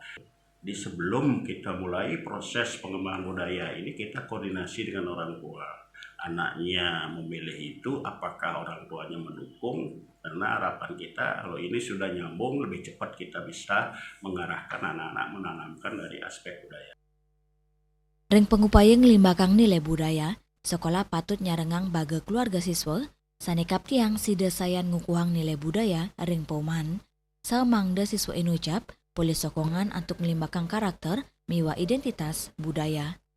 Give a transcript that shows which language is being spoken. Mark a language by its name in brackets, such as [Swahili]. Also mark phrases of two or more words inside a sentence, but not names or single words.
[Indonesian] Di sebelum kita mulai proses pengembangan budaya ini, kita koordinasi dengan orang tua. Anaknya memilih itu, apakah orang tuanya mendukung? Karena harapan kita kalau ini sudah nyambung, lebih cepat kita bisa mengarahkan anak-anak menanamkan dari aspek budaya. [Balinese] Ring pengupaya ngelimbakang nilai budaya, sekolah patut nyarengang baga keluarga siswa, sanekap tiang sida sayan ngukuhang nilai budaya ring pauman, samangda siswa enucap, [Indonesian] boleh sokongan untuk [Balinese] ngelimbakang karakter, miwa identitas budaya.